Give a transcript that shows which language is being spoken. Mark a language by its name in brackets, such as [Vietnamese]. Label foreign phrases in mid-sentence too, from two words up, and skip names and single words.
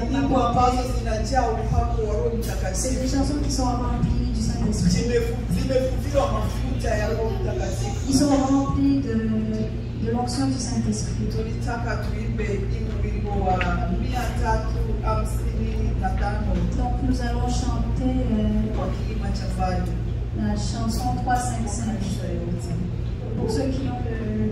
[Swahili] nyimbo ambazo zinajaa upako wa Roho [French] C'est [Swahili] Mtakatifu. [French] des chansons qui sont remplies du Saint-Esprit. [Swahili] Zimefukiwa mafuta ya Roho Mtakatifu. [French] Ils sont remplis de l'onction du Saint-Esprit. [Swahili] Tulitaka tuimbe wimbo wa 355 [French] Donc nous allons chanter [Swahili] kwa kilima cha Bali. [French] la chanson 355. Pour ceux qui ont le...